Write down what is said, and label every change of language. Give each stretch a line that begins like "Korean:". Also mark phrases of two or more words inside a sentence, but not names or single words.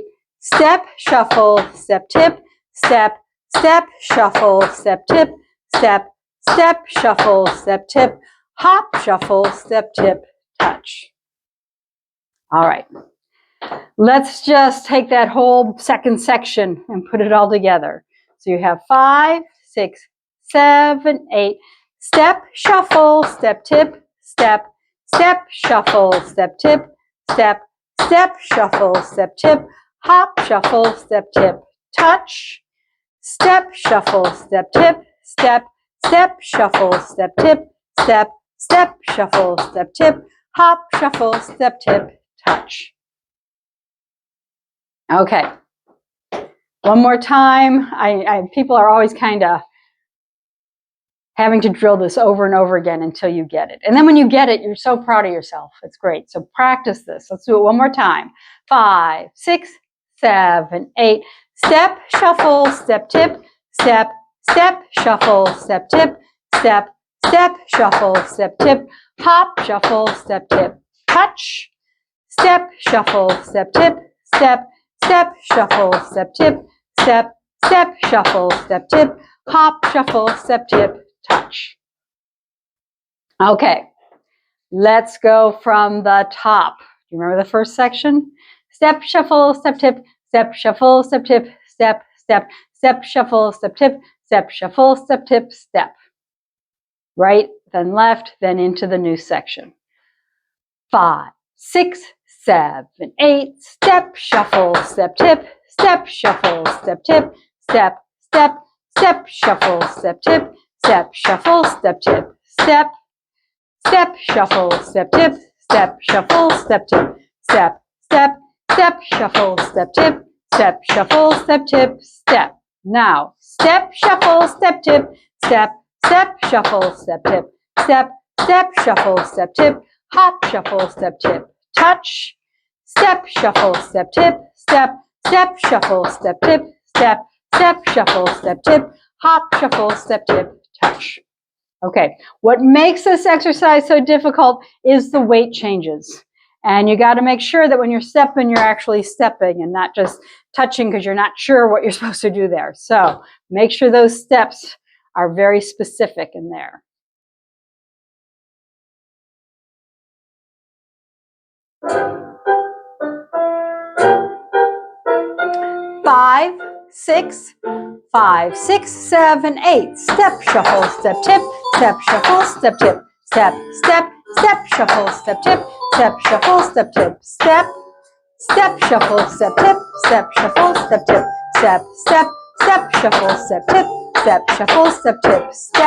English: Step, shuffle, step, tip, step, step, shuffle, step, tip, step, step, shuffle, step, tip, hop, shuffle, step, tip, touch. All right. Let's just take that whole second section and put it all together. So you have 5, 6, 7, 8. Step, shuffle, step, tip, step, step, shuffle, step, tip, step, step, shuffle, step, tip, hop, shuffle, step, tip, touch. Step, shuffle, step, tip, step, step, shuffle, step, tip, step, step, shuffle, step, tip, hop, shuffle, step, tip, touch. Okay, one more time. People are always kind of having to drill this over and over again until you get it. And then when you get it, you're so proud of yourself. It's great. So practice this. Let's do it one more time. 5, 6, 7, 8. Step, shuffle, step, tip, step, step, shuffle, step, tip, step, step, shuffle, step, tip, hop, shuffle, step, tip, touch. Step, shuffle, step, tip, step, step, shuffle, step, tip, step, step, shuffle, step, tip, hop, shuffle, step, tip, touch. Okay, let's go from the top. Do you remember the first section? Step, shuffle, step, tip, step, shuffle, step, tip, step, step, step, shuffle, step, tip, step, shuffle, step, tip, step. Right, then left, then into the new section. 5, 6, 7, 8. Step, shuffle, step, tip, step, shuffle, step, tip, step, step, step, shuffle, step, tip, step, shuffle, step, tip, step, step, shuffle, step, tip, step, shuffle, step, tip, step, step, step, shuffle, step, tip, step, shuffle, step, tip, step. Now, step, shuffle, step, tip, step, step, shuffle, step, tip, step, step, shuffle, step, tip, hop, shuffle, step, tip, touch. Step, shuffle, step, tip, step, step, shuffle, step, tip, step, step, shuffle, step, tip, hop, shuffle, step, tip, touch. Okay, what makes this exercise so difficult is the weight changes. And you got to make sure that when you're stepping, you're actually stepping and not just touching because you're not sure what you're supposed to do there. So make sure those steps are very specific in there. Five, 6, 5, 6, 7, 8. Step, shuffle, step, tip, step, shuffle, step, tip, step, step, step, shuffle, step, tip, step, shuffle, step, tip, step, step, shuffle, step, tip, step, shuffle, step, tip, step, step, step, shuffle, step, tip, step, shuffle, step, tip, step.